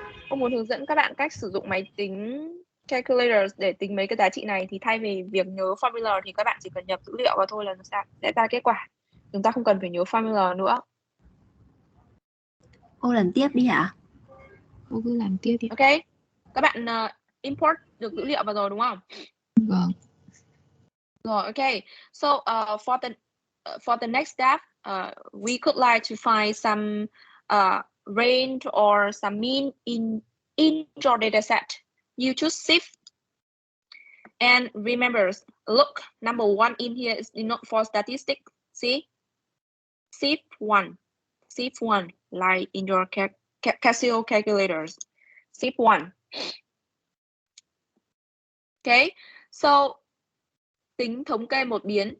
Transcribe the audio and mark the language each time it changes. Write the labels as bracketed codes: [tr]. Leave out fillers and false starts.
[vi] Cô muốn hướng dẫn các bạn cách sử dụng máy tính calculators để tính mấy cái giá trị này, thì thay vì việc nhớ formula thì các bạn chỉ cần nhập dữ liệu vào thôi là nó sẽ ra kết quả. Chúng ta không cần phải nhớ formula nữa. Cô làm tiếp đi hả? Cô cứ làm tiếp đi. Ok, các bạn import được dữ liệu vào rồi đúng không? Vâng. Rồi, ok. [en] So for the next step, we could like to find some range or some mean in your data set. You choose shift. And remember, look, number 1 in here is not for statistics. See? Shift 1. Shift 1, like in your Casio calculators. Shift 1. [vi] Okay, so tính thống kê một biến.